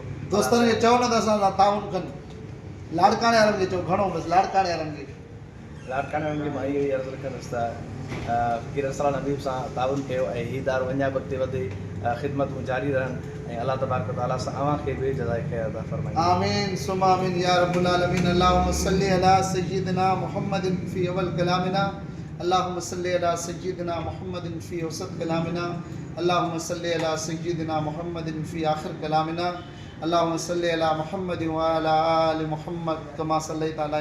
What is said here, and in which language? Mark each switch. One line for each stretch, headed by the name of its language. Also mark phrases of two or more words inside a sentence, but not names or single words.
Sindhi: दोस्तनि खे चओ न त असां सां ताउन कनि लाड़काणे वारनि खे चओ घणो बसि लाड़काणे वारनि खे मां इहो ई अर्ज़ु रखंदुसि त फ़क़ीर असरान हबीब सां ताउन कयो ऐं हीउ इदारो अञा बि अॻिते वधे ख़िदमतूं जारी रहनि ऐं
Arabic: الله تبارك تعالى
Sindhi: सां अवां खे बि जज़ाए ख़ैर अता फरमाईंदो
Arabic: آمين ثم آمين يا رب العالمين اللهم صل على سيدنا محمد في أول كلامنا اللهم صل على سيدنا محمد في أوسط كلامنا اللهم صل على سيدنا محمد في آخر كلامنا اللهم صل على محمد وعلى آل محمد كما صليت على